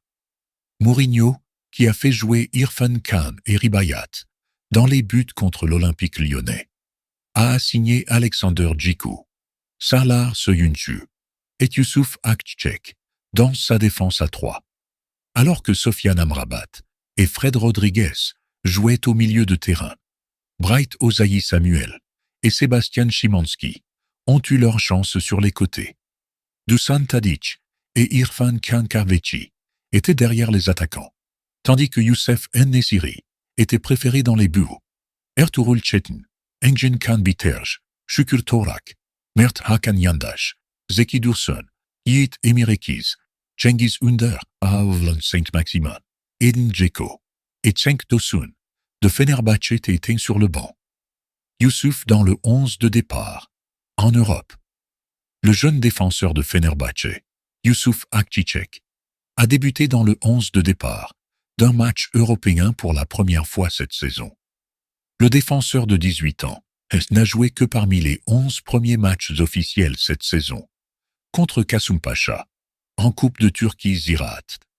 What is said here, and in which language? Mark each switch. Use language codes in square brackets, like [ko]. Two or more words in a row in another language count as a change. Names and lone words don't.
[fr] Mourinho, qui a fait jouer Irfan Khan et Ribayat dans les buts contre l'Olympique lyonnais, a assigné Alexander Djikou, Salar Soyuncu et Youssouf Akçiçek dans sa défense à 3, alors que Sofiane Amrabat et Fred Rodriguez jouaient au milieu de terrain. Bright Osayi Samuel et Sébastien Szymanski ont eu leur chance sur les côtés. Dusan Tadic et Irfan Kahveci étaient derrière les attaquants, tandis que Youssef En-Nesyri était préféré dans les buts. Ertuğrul Çetin, Engin Can Biterj, Şükür Torak, Mert Hakan Yandaş, Zeki Dursun, Yiğit Emirekiz, Cengiz Ünder, Aavlan Saint-Maximin, Edin Dzeko et Cenk Tosun de Fenerbahçe étaient sur le banc. Youssouf dans le 11 de départ. En Europe, le jeune défenseur de Fenerbahçe, Youssouf Akçiçek, a débuté dans le 11 de départ d'un match européen pour la première fois cette saison. Le défenseur de 18 ans n'a joué que parmi les 11 premiers matchs officiels cette saison, contre Kasımpaşa, en Coupe de Turquie Ziraat.